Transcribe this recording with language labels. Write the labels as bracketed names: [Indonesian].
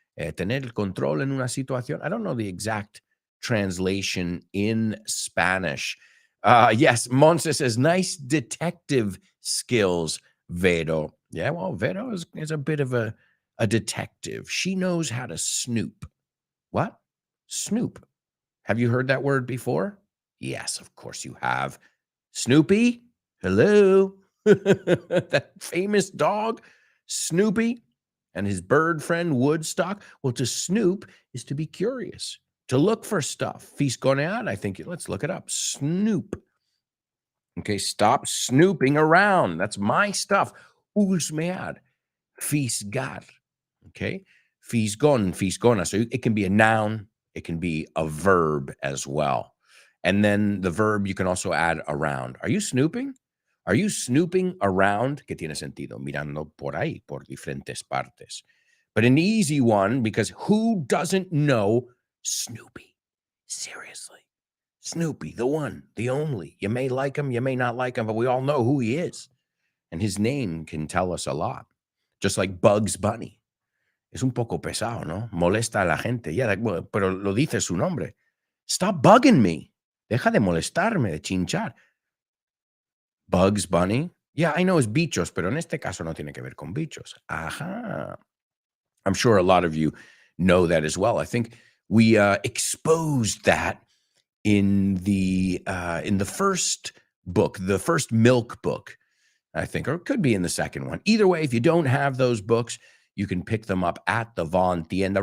[Spanish] Tener el control en una situación. [English] I don't know the exact translation in Spanish. Yes, Monse says, nice detective skills, Vero. Yeah, well, Vero is a bit of a detective. She knows how to snoop. What? Snoop. Have you heard that word before? Yes, of course you have. Snoopy? Hello? That famous dog, Snoopy, and his bird friend, Woodstock. Well, to snoop is to be curious, to look for stuff. Fisgonear, I think, let's look it up. Snoop. Okay, stop snooping around. That's my stuff. Husmear. Fisgar. Okay, fisgona. So it can be a noun. It can be a verb as well. And then the verb, you can also add around. Are you snooping? Are you snooping around? [Spanish] Que tiene sentido. Mirando por ahí, por diferentes partes. [English] But an easy one, because who doesn't know Snoopy? Seriously. Snoopy, the one, the only. You may like him, you may not like him, but we all know who he is. And his name can tell us a lot. Just like [Spanish] Bugs Bunny. Es un poco pesado, ¿no? Molesta a la gente. Yeah, pero lo dice su nombre. [English] Stop bugging me. [Spanish] Deja de molestarme, de chinchar. Bugs Bunny. [English] Yeah, I know it's [Spanish] bichos, pero en este caso no tiene que ver con bichos. Ajá. [English] I'm sure a lot of you know that as well. I think we exposed that in the first book, the first milk book, I think, or it could be in the second one. Either way, if you don't have those books, you can pick them up at the Von Tienda.